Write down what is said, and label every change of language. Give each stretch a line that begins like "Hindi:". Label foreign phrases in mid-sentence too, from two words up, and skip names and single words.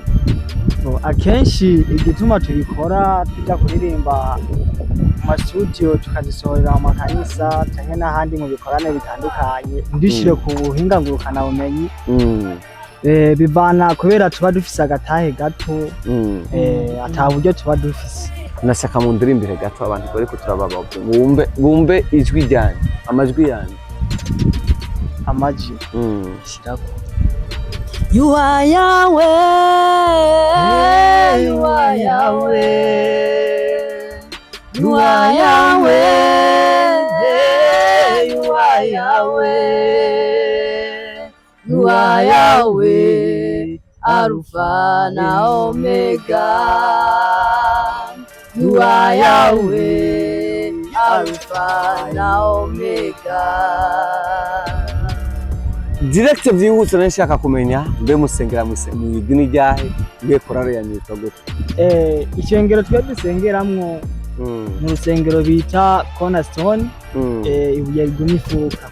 Rundi: Akenshi igituma tubikora tujya kuririmba mu studio tukazisohorera mu makanisa cyangwa n'ahandi mu bikorane bitandukanye ndishire ku buhinga ngurukana bumenyi bivana kubera tuba dufise agatahe gato ata buryo tuba dufise. Nashaka mu ndirimbire gato abantu bari kuturababa bumve ijwi ryanyu amajwi yanyu amaji shirako
English: You are Yahweh, you are Yahweh, you are Yahweh, you are Yahweh, you are Yahweh, Alpha na Omega. You are Yahweh, Alpha na Omega.
Rundi: Direct vyihuse nashaka kumenya mbe musengera mu idini ryahe mbe korale ya nyitwa gute? Ishengero twe dusengeramwo mu rusengero bita Cornerstone ibuye rigumifuka.